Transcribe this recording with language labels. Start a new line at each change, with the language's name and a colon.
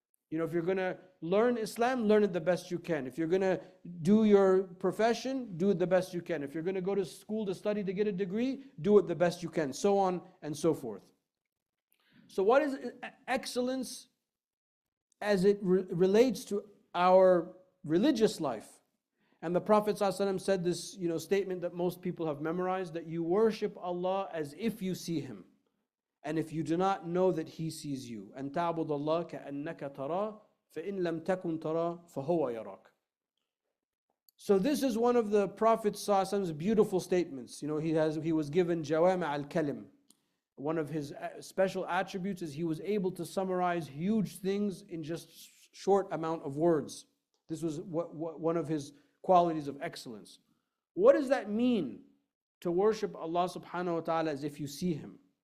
English: If you're going to learn Islam, learn it the best you can. If you're going to do your profession, do it the best you can. If you're going to go to school to study to get a degree, do it the best you can, so on and so forth. So what is excellence as it relates to our religious life? And the Prophet ﷺ said this statement that most people have memorized, that you worship Allah as if you see Him. And if you do not know that He sees you,
Arabic: أن تعبد الله كأنك تراه فإن لم تكن تراه فهو يراك.
English: So this is one of the Prophet ﷺ's beautiful statements. He was given Jawami' al-Kalim. One of his special attributes is he was able to summarize huge things in just short amount of words. This was one of his qualities of excellence. What does that mean, to worship Allah subhanahu wa ta'ala as if you see Him?